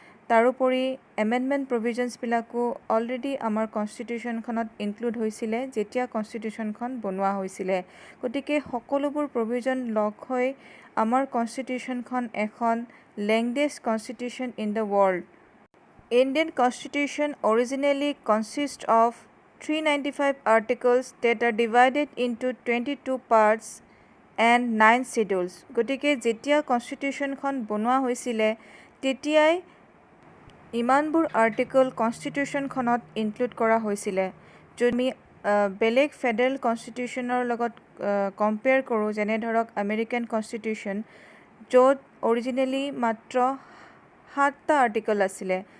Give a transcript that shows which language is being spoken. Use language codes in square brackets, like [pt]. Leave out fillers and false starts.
[as] তাৰোপৰি amendment প্ৰভিজনছবিলাকো already আমাৰ কনষ্টিটিউশ্যনখনত include হৈছিলে যেতিয়া কনষ্টিটিউশ্যনখন বনোৱা হৈছিলে। গতিকে সকলোবোৰ প্ৰভিজন লগ হৈ আমাৰ কনষ্টিটিউশ্যনখন এখন [en] Longest constitution in the world. Indian constitution originally consist of 395 articles that are divided into 22 parts and 9 schedules. [as] গতিকে যেতিয়া কনষ্টিটিউশ্যনখন বনোৱা হৈছিলে তেতিয়াই ইমানবোৰ আৰ্টিকল কনষ্টিটিউশ্যনখনত ইনক্লুড কৰা হৈছিলে। যদি আমি বেলেগ ফেডাৰেল কনষ্টিটিউশ্যনৰ লগত কম্পেয়াৰ কৰোঁ, যেনে ধৰক আমেৰিকান কনষ্টিটিউশ্যন, য'ত অৰিজিনেলি মাত্ৰ 7টা আৰ্টিকল আছিলে।